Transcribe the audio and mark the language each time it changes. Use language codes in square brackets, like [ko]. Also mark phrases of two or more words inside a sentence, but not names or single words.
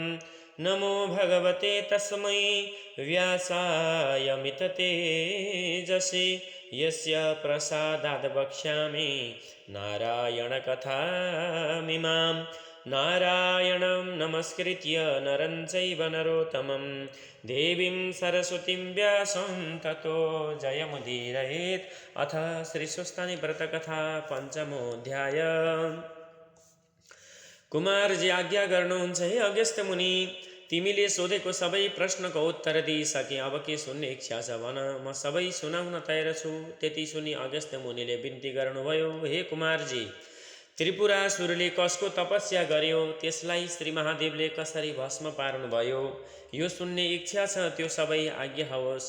[sa] नमो भगवते तस्मै व्यासायमिततेजसे यस्य प्रसादाद् वक्ष्यामि नारायणकथामिमां। नारायणं नमस्कृत्य नरं चैव नरोत्तमं देवीं सरस्वतीं व्यासं ततो जयमुदीरयेत्। अथ श्रीस्वस्थानी व्रतकथा पञ्चमोऽध्याय। [ne] कुमारजी आज्ञा गर्नुहुन्छ, हे अगस्त्य मुनि, तिमीले सोधेको सबै प्रश्नको उत्तर दिइसके, अब के सुन्ने इच्छा छ भन, म सबै सुनाउन तयार छु। त्यति सुनि अगस्त्य मुनिले बिन्ती गर्नुभयो, हे कुमारजी, त्रिपुरासुरले कसको तपस्या गर्यो, त्यसलाई श्री महादेवले कसरी भस्म पार्नुभयो, यो सुन्ने इच्छा छ, त्यो सबै आज्ञा होस्।